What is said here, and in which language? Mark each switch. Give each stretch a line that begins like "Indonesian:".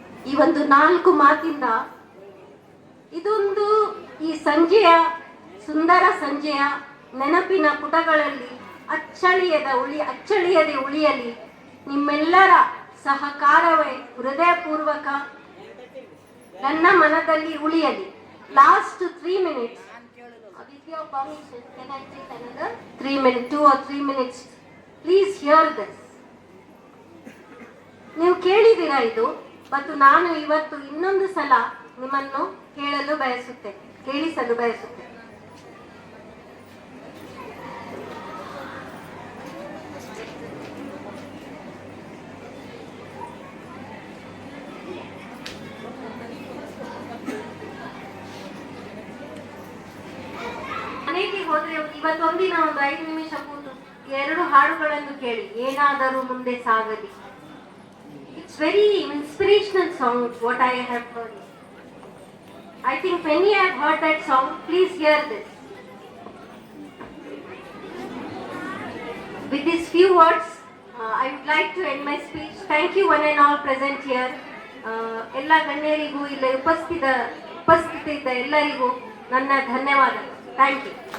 Kannada: ಈ ಒಂದು 4 ಮಾತಿಂದ ಇದೊಂದು ಈ ಸಂಜೆಯ ಸುಂದರ ಸಂಜೆಯ ನೆನಪಿನ ಪುಟಗಳಲ್ಲಿ ಅಚ್ಚಳಿಯದೆ ಉಳಿಯಲಿ. ನಿಮ್ಮೆಲ್ಲರ ಸಹಕಾರವೇ ಹೃದಯಪೂರ್ವಕ ನನ್ನ ಮನದಲ್ಲಿ ಉಳಿಯಲಿ.
English: Last 3 minutes. With your permission, can I take another 3 minutes, 2 or 3 minutes? Please hear this.
Kannada: ನೀವು ಕೇಳಿದ್ದೀರಾ ಇದು, ಮತ್ತು ನಾನು ಇವತ್ತು ಇನ್ನೊಂದು ಸಲ ನಿಮ್ಮನ್ನು ಕೇಳಿಸಲು ಬಯಸುತ್ತೇನೆ. ಮನೆಗೆ ಹೋದ್ರೆ ಇವತ್ತೊಂದಿನ ಒಂದು 5 ನಿಮಿಷ ಕೂತು 2 ಹಾಡುಗಳನ್ನು ಕೇಳಿ, ಏನಾದರೂ ಮುಂದೆ ಸಾಗಲಿ.
English: It's very inspirational song what I have heard. I think many have heard that song. Please hear this. With these few words, I would like to end my speech. Thank you one and all present here.
Kannada: ಎಲ್ಲ ಗಣ್ಯರಿಗೂ ಇಲ್ಲಿ ಉಪಸ್ಥಿತ ಇದ್ದ ಎಲ್ಲರಿಗೂ ನನ್ನ ಧನ್ಯವಾದಗಳು.
English: Thank you.